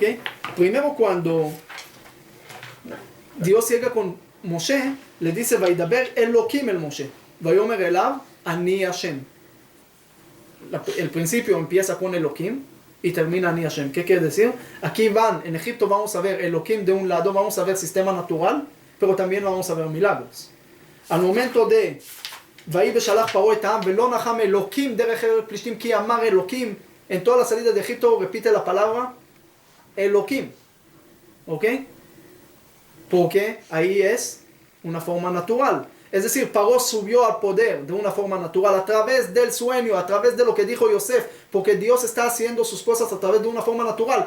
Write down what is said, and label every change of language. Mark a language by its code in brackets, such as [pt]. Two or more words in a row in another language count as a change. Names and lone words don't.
[es] Primero cuando Dios llega con Moshe, le dice, [he] וידבר אלהים אל משה ויאמר אליו אני השם. [es] El principio empieza con Elohim y termina [he] אני השם. [es] ¿Qué quiere decir? Aquí en Egipto vamos a ver Elohim de un lado, vamos a ver sistema natural, pero también vamos a ver milagros. Al momento de [he] ויהי בשלח פרעה את העם ולא נחם אלהים דרך ארץ פלשתים כי אמר אלהים, [es] en toda la salida de Egipto repite la palabra Elohim, ¿ok? Porque ahí es una forma natural. Es decir, Paró subió al poder de una forma natural a través del sueño, a través de lo que dijo Yosef, porque Dios está haciendo sus cosas a través de una forma natural.